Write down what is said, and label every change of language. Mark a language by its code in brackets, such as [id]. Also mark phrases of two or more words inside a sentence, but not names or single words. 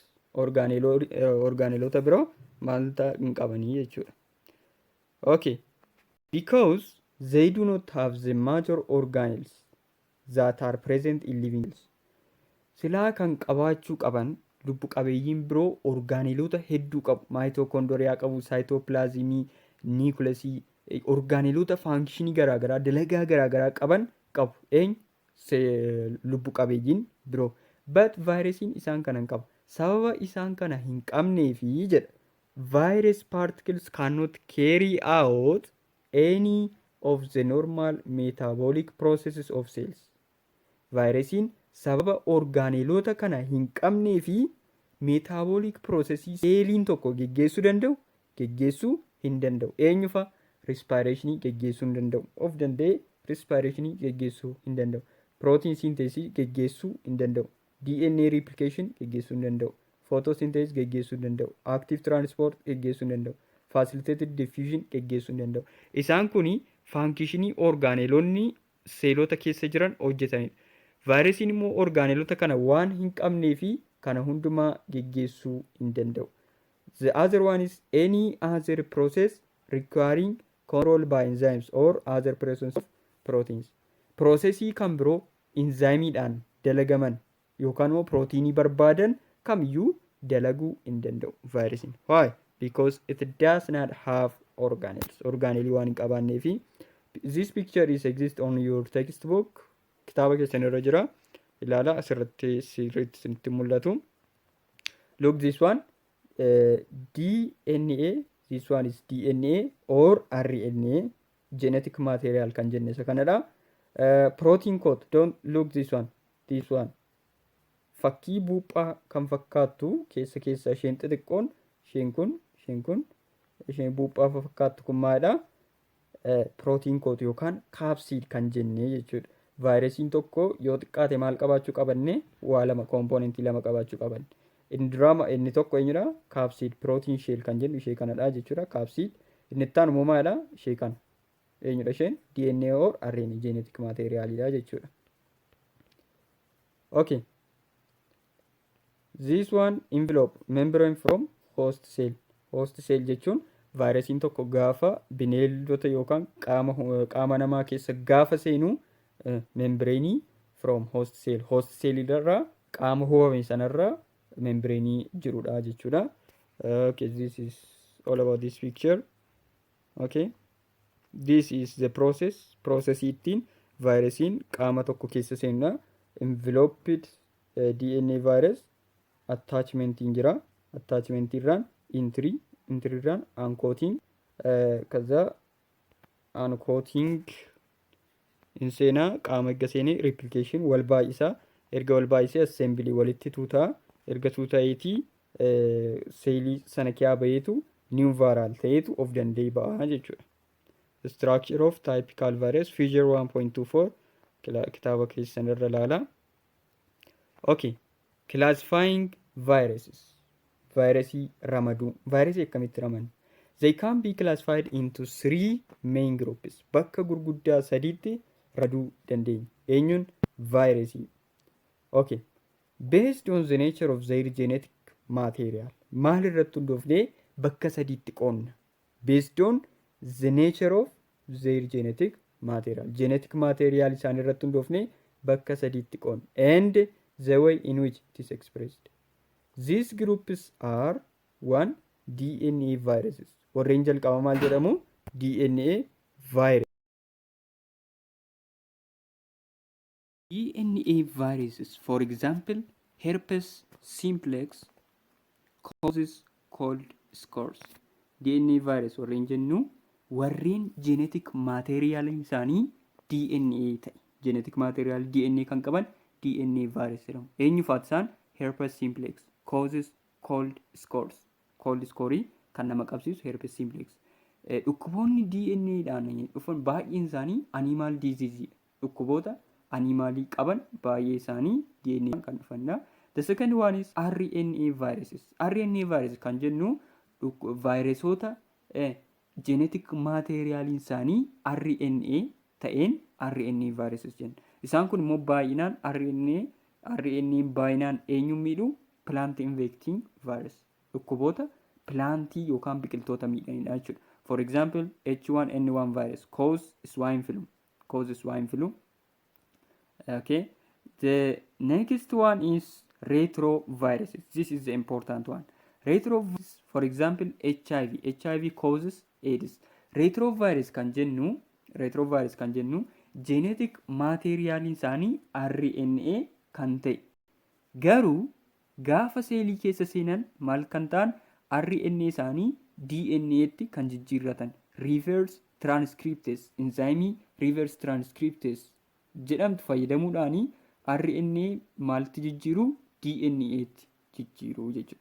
[om] Orgaanelota biroo maalta hin qabanii jechuudha. [en] Okay, because they do not have the major organelles that are present in living cells. [om] Silaa kan qabaachuu qaban lubbu qabeeyyiin biroo orgaanelota hedduu qabu. Maayitookondoriyaa qabu, saayitoopilaazimii, niikulasii, orgaanelota faankishinii garaagaraa, dalagaa garaagaraa qaban qabu. Lubbu qabeeyyiin biroo. But vaayirasiin isaan kana hin qabu. Sababa isaan kana hin qabneefi jedha. [en] Virus particles cannot carry out any of the normal metabolic processes of cells. [om] Vaayirasiin sababa orgaanelota kana hin qabneefi metabolic processii seeliin tokko geggeessuu hin danda'u. Eenyufa? Respiration geggeessuu hin danda'u. Of danda'e respiration geggeessuu hin danda'u. [en] Protein synthesis [om] geggeessuu hin danda'u. [en] DNA replication [om] geggeessuu hin danda'u. Photosynthesis geggeessuu hin danda'u. [en] Active transport [om] geggeessuu hin danda'u. [en] Facilitated diffusion [om] geggeessuu hin danda'u. Isaan kuni faankishinii orgaanelonni seelota keessa jiran hojjetanidha. Vaayirasiin immoo orgaanelota kana waan hin qabnee fi kana hundumaa geggeessuu hin danda'u. [en] The other one is any other process requiring control by enzymes or other presence of proteins. [om] Processii kan biroo enzymiidhaan dalagaman yookaan immoo proteinii barbaadan kamiyyuu dalaguu hin danda'u vaayirasiin. [en] Why? Because it does not have organelles. [om] Organelii waan hin qabaannee fi [en] this picture is exist on your textbook. [om] Kitaaba keessan irra jira. Ilaala asirratti sirriitti isinitti mul'atu. [en] Look this one. DNA. This one is DNA or RNA. Genetic material [om] kan jenne isa kanadha. [en] Protein code. Don't look this one. This one. [om] Fakkii buuphaa kan fakkaattu keessa isheen xixiqqoon isheen kun isheen buuphaa fakkaattu kun maalidha? [en] Protein code [om] yookaan capsid kan jennee jechuudha. Vaayirasiin tokko yoo xiqqaate maal qabaachuu qabanne? Waa lama kompoonentii lama qabaachuu qaban. Inni tokko eenyudha? [en] Capsid protein shell [om] kan jennu ishee kanadha jechuudha. Capsid inni ittaan immoo maalidha? Ishee kana. Eenyudha isheen? [en] DNA or RNA genetic materialidha jechuudha. Okay. This one envelope membrane from host cell. Host cell [om] jechuun vaayirasiin tokko gaafa bineeldota yookaan qaama namaa keessa gaafa seenu [en] membrane from host cell. Host cell [om] irraa qaama ho'ame sanarraa membrane jirudha jechuudha. [en] Okay, this is all about this picture. Okay. This is the process. [om] Process ittiin vaayirasiin qaama tokko keessa seenudha. [en] Enveloped DNA virus. Attachment jira. [om] Attachment irraan entry irraan uncoating kaza uncoating inseenaa qaama erga seenee replication wal baay'isaa erga wal baay'isee assembly walitti tuutaa erga tuutaa'eetii seelii sana kiyaa baheetu [en] new viral [om] ta'eetu of danda'ee ba'a jechuudha. [en] The structure of typical virus figure 1.24 [om] kitaaba keessan irra ilaala. [en] Okay. Classifying viruses. [om] Virusii ramaduu. Virusii akkamitti ramadna? [en] They can be classified into 3 main groups. [om] Bakka gurguddaa sadiitti raduu dandeenya. Eenyuun? Virusii. [en] Okay. Based on the nature of their genetic material. [om] Maal irratti hundoofnee bakka sadiitti qoonna? [en] Based on the nature of their genetic material. Genetic material [om] isaan irratti hundoofnee bakka sadiitti qoonna. [en] And the way in which it is expressed. These groups are 1. DNA viruses. [om] Warreen jalqaba maal jedhamu? [en] DNA virus. DNA viruses, for example, herpes simplex causes cold sores. DNA virus [om] warreen jennu warreen [en] genetic material [om] isaanii DNA ta'e. [en] genetic material DNA [om] kan qaban [en] DNA virus jedhamu. [om] Eenyufaat isaan [en] herpes simplex causes cold scoring [om] kan nama qabsiisu [en] herpes simplex. [om] Dhukkuboonni DNAdhaan dhufan baay'een isaanii [en] animal disease [om] dhukkuboota animaalii qaban baay'ee isaanii DNA kan dhufanidha. [en] The second one is RNA viruses. [om] RNA virus kan jennu vaayiresoota [en] genetic material [om] isaanii RNA ta'een [en] RNA viruses [om] jenna. Isaan kun immoo baay'inaan RNA baay'inaan eenyuun miidhu [en] plant infecting virus [om] dhukkuboota plantii yookaan biqiltoota miidhanidha jechuudha. [en] For example, H1N1 virus causes swine flu. Okay. The next one is retroviruses. This is the important one. Retrovirus, for example, HIV causes AIDS. [om] Retrovirus kan jennu [en] genetic material [om] isaanii RNA kan ta'e. Garuu gaafa seelii keessa seenan maal kan ta'an RNA isaanii DNA'tti kan jijjiirratan. [en] Reverse transcriptase enzyme reverse transcriptase [om] jedhamtu fayyadamuudhaani RNA maalti jijjiiru DNA'tti jijjiiru jechuudha.